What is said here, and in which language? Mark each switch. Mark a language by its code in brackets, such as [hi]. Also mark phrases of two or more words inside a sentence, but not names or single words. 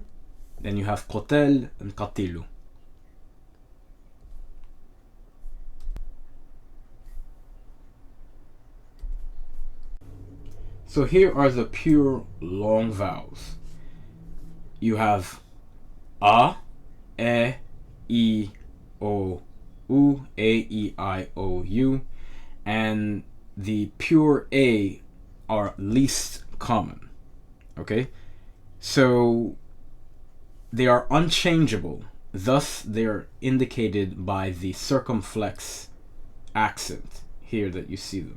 [en] Then you have kotel and katilu. So here are the pure long vowels. You have a, e, o, u, e, I, o, u, and the pure a are least common. Okay, so they are unchangeable, thus they are indicated by the circumflex accent here that you see them.